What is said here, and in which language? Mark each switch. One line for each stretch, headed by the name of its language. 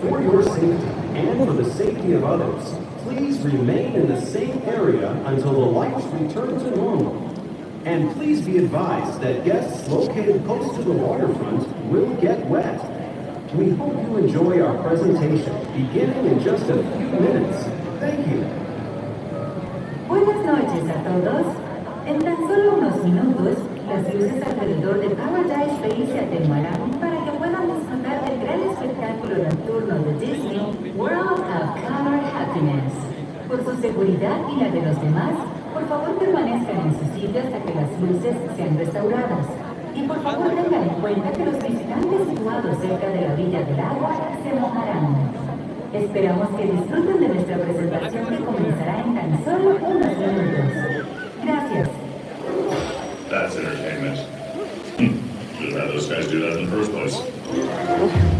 English: For your safety and for the safety of others, please remain in the same area until the lights return to normal. And please be advised that guests located close to the waterfront will get wet. We hope you enjoy our presentation, beginning in just a few minutes. Thank you.
Spanish: Buenas noches a todos. En tan solo unos minutos, las luces alrededor de Paradise Bay se atenuarán para que puedan disfrutar del gran espectáculo nocturno de Disney World of Color Happiness. Por su seguridad y la de los demás, por favor permanezcan en su sitio hasta que las luces sean restauradas. Y por favor tengan en cuenta que los visitantes situados cerca de la orilla del agua se mojarán. Esperamos que disfruten de nuestra presentación que comenzará en tan solo unos minutos. Gracias.
English: That's entertainment. Just had those guys do that in the first place.